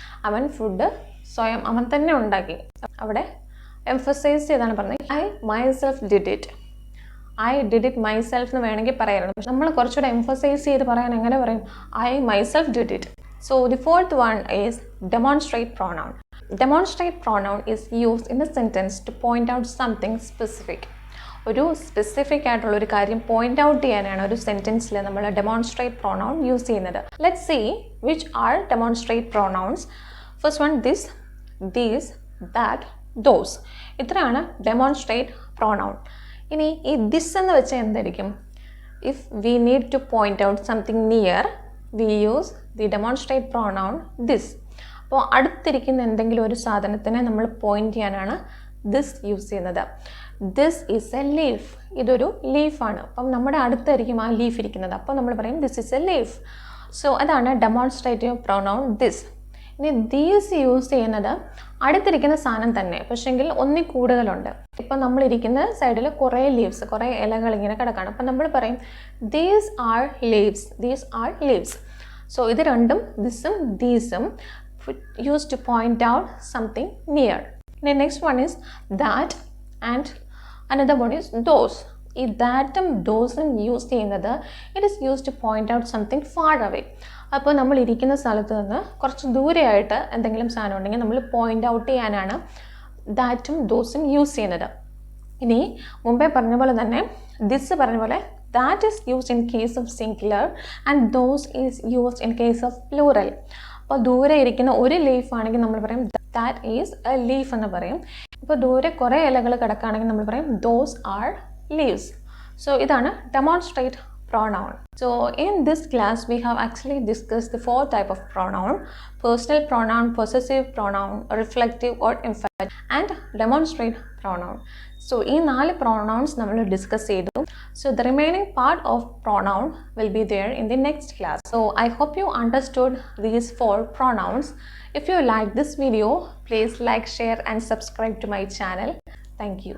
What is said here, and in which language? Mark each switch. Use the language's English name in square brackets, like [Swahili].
[Malayalam] അവൻ ഫുഡ് സ്വയം അവൻ തന്നെ ഉണ്ടാക്കി. അവിടെ എംഫസൈസ് ചെയ്താണ് പറഞ്ഞത്. [English] I myself did it. I did it myself [Malayalam] എന്ന് വേണമെങ്കിൽ പറയാറുണ്ട്. പക്ഷെ നമ്മൾ കുറച്ചുകൂടെ എംഫസൈസ് ചെയ്ത് പറയാൻ എങ്ങനെ പറയും? [English] I myself did it. So the fourth one is demonstrate pronoun. Demonstrate pronoun is used in a sentence to point out something specific. [Malayalam] ഒരു സ്പെസിഫിക് ആയിട്ടുള്ള ഒരു കാര്യം പോയിന്റ് ഔട്ട് ചെയ്യാനാണ് ഒരു സെൻറ്റൻസിൽ നമ്മൾ ഡെമോൺസ്ട്രേറ്റ് പ്രോണൗൺ യൂസ് ചെയ്യുന്നത്. [English] Let's see which are demonstrate pronouns. First one, this, these, that, those. [Malayalam] ഇത്രയാണ് demonstrate pronoun. ഇനി ഈ ദിസ് എന്ന് വെച്ചാൽ എന്തായിരിക്കും? [English] If we need to point out something near, we use the demonstrate pronoun this. [Malayalam] അപ്പോൾ അടുത്തിരിക്കുന്ന എന്തെങ്കിലും ഒരു സാധനത്തിനെ നമ്മൾ പോയിന്റ് ചെയ്യാനാണ് ദിസ് യൂസ് ചെയ്യുന്നത്. [English] This is a leaf. [Malayalam] ഇതൊരു ലീഫാണ്. അപ്പം നമ്മുടെ അടുത്തായിരിക്കും ആ ലീഫ് ഇരിക്കുന്നത്. അപ്പോൾ നമ്മൾ പറയും [English] This is a leaf. [Malayalam] So അതാണ് ഡെമോൺസ്ട്രേറ്റീവ് പ്രോണൗൺ ദിസ്. ഇനി ദീസ് യൂസ് ചെയ്യുന്നത് അടുത്തിരിക്കുന്ന സാധനം തന്നെ, പക്ഷെങ്കിൽ ഒന്നിൽ കൂടുതലുണ്ട്. ഇപ്പം നമ്മളിരിക്കുന്ന സൈഡിൽ കുറേ ലീവ്സ്, കുറേ ഇലകൾ ഇങ്ങനെ കിടക്കാണ്. അപ്പം നമ്മൾ പറയും [English] These are leaves, these are leaves. So [Malayalam] ഇത് രണ്ടും, [English] ദിസും ദീസും, used to point out something near. The next one is that and another one is those. [Malayalam] ഈ ദാറ്റും ദോസും യൂസ് ചെയ്യുന്നത് [English] It is use to point out something far away. [Malayalam] അപ്പോൾ നമ്മൾ ഇരിക്കുന്ന സ്ഥലത്ത് നിന്ന് കുറച്ച് ദൂരെയായിട്ട് എന്തെങ്കിലും സാധനം ഉണ്ടെങ്കിൽ നമ്മൾ പോയിന്റ് ഔട്ട് ചെയ്യാനാണ് ദാറ്റും ദോസും യൂസ് ചെയ്യുന്നത്. ഇനി മുമ്പേ പറഞ്ഞ പോലെ തന്നെ ദിസ് പറഞ്ഞ പോലെ [English] that is used in case of singular and those is used in case of plural. [Malayalam] അപ്പോൾ ദൂരെ ഇരിക്കുന്ന ഒരു ലീഫ് ആണെങ്കിൽ നമ്മൾ പറയും [English] that is a leaf [Malayalam] എന്ന് പറയും. ഇപ്പോൾ ദൂരെ കുറേ ഇലകൾ കിടക്കുകയാണെങ്കിൽ നമ്മൾ പറയും [English] those are leaves. So [Malayalam] ഇതാണ് [English] demonstrate pronoun. So in this class we have actually discussed the four type of pronoun: personal pronoun, possessive pronoun, reflective or emphatic, and demonstrate pronoun. [Malayalam] So ഈ 4 pronouns നമ്മൾ discuss ചെയ്തു. [English] So the remaining part of pronoun will be there in the next class. So I hope you understood these 4 pronouns. If you like this video, please like, share and subscribe to my channel. Thank you.